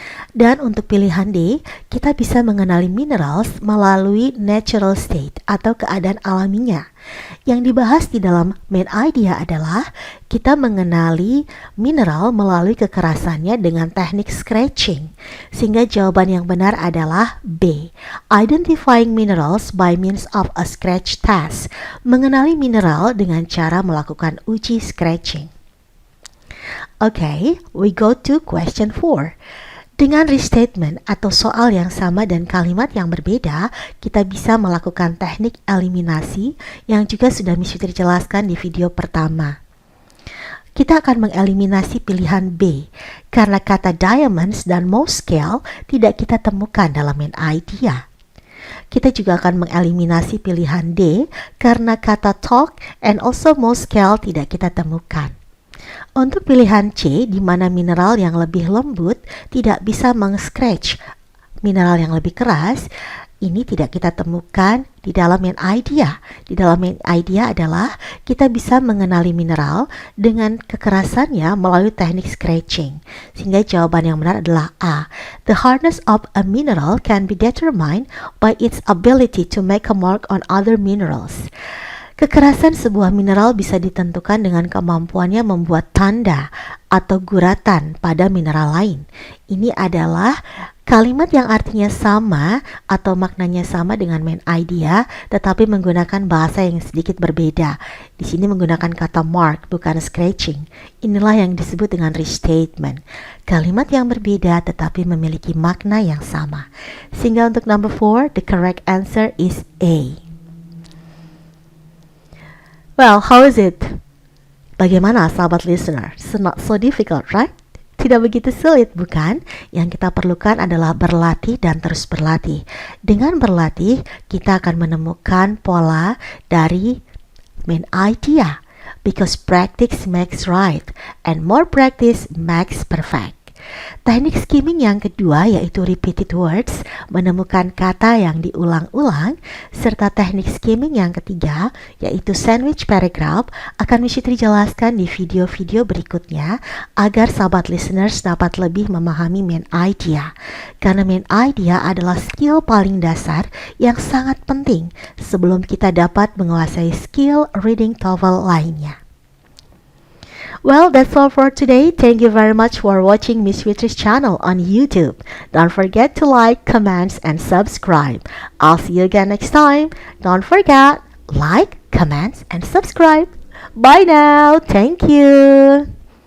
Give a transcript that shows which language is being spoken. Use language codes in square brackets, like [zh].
[id] Dan untuk pilihan D, kita bisa mengenali minerals melalui natural state atau keadaan alaminya. Yang dibahas di dalam main idea adalah kita mengenali mineral melalui kekerasannya dengan teknik scratching. Sehingga jawaban yang benar adalah B. [en] Identifying minerals by means of a scratch test. [id] Mengenali mineral dengan cara melakukan uji scratching. [en] Okay, we go to question 4. [id] Dengan restatement atau soal yang sama dan kalimat yang berbeda, kita bisa melakukan teknik eliminasi yang juga sudah Miss Fitri jelaskan di video pertama. Kita akan mengeliminasi pilihan B, karena kata diamonds dan Mohs-Kehl tidak kita temukan dalam main idea. Kita juga akan mengeliminasi pilihan D, karena kata talk and also Mohs-Kehl tidak kita temukan. Untuk pilihan C, di mana mineral yang lebih lembut tidak bisa meng-scratch mineral yang lebih keras, ini tidak kita temukan di dalam main idea. Di dalam main idea adalah kita bisa mengenali mineral dengan kekerasannya melalui teknik scratching. Sehingga jawaban yang benar adalah A. [en] The hardness of a mineral can be determined by its ability to make a mark on other minerals. [id] Kekerasan sebuah mineral bisa ditentukan dengan kemampuannya membuat tanda atau guratan pada mineral lain. Ini adalah kalimat yang artinya sama atau maknanya sama dengan main idea, tetapi menggunakan bahasa yang sedikit berbeda. Di sini menggunakan kata mark, bukan scratching. Inilah yang disebut dengan restatement. Kalimat yang berbeda tetapi memiliki makna yang sama. Sehingga untuk [en] number 4, the correct answer is A. Well, how is it? [id] Bagaimana sahabat listener? [en] It's not so difficult, right? [id] Tidak begitu sulit, bukan? Yang kita perlukan adalah berlatih dan terus berlatih. Dengan berlatih, kita akan menemukan pola dari main idea. [en] Because practice makes right, and more practice makes perfect. [id] Teknik skimming yang kedua yaitu repeated words, menemukan kata yang diulang-ulang, serta teknik skimming yang ketiga yaitu sandwich paragraph akan Miss Fitri jelaskan di video-video berikutnya agar sahabat listeners dapat lebih memahami main idea. Karena main idea adalah skill paling dasar yang sangat penting sebelum kita dapat menguasai skill reading TOEFL lainnya. [en] Well, that's all for today. Thank you very much for watching Miss Fitri's channel on YouTube. Don't forget to like, comment, and subscribe. I'll see you again next time. Don't forget, like, comment, and subscribe. Bye now. Thank you.